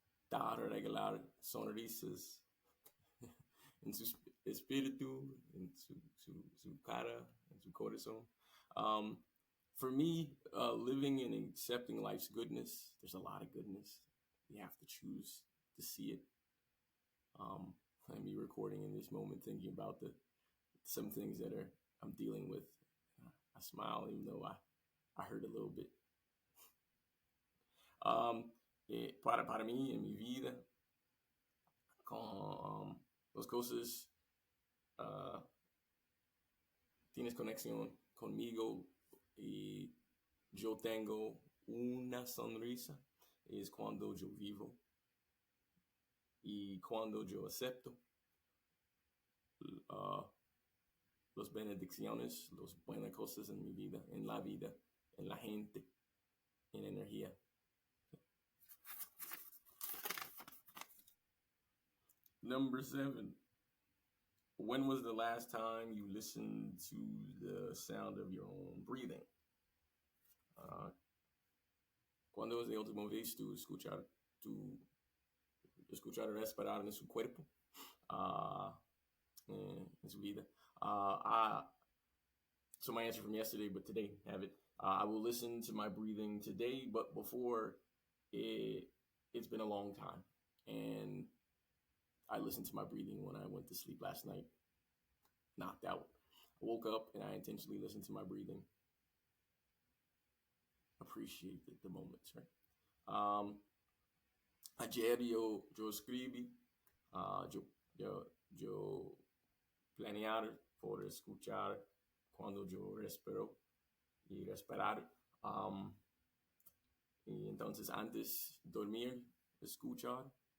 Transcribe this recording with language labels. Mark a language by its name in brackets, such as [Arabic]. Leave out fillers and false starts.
[Spanish] Dar, regalar sonrisas en su espíritu, en su cara, en su corazón. [English] For me, living and accepting life's goodness, there's a lot of goodness. You have to choose to see it. I'm me recording in this moment, thinking about some things that I'm dealing with. I smile even though I hurt a little bit. [Spanish] Para mí, en mi vida, con las cosas, tienes conexión conmigo y yo tengo una sonrisa, es cuando yo vivo y cuando yo acepto las benedicciones, las buenas cosas en mi vida, en la gente, en energía. [English] Number 7. When was the last time you listened to the sound of your own breathing? [Spanish] ¿Cuándo es la última vez tú escuchar respirar en su cuerpo? En su vida. [English] So my answer from yesterday, but today, have it. I will listen to my breathing today, but before, it's been a long time. And I listened to my breathing when I went to sleep last night. Knocked out. I woke up and I intentionally listened to my breathing. Appreciate the moments, right? [Spanish] Ayer yo escribí, yo planear por escuchar cuando yo respiro y respirar. Y entonces antes dormir, escucho.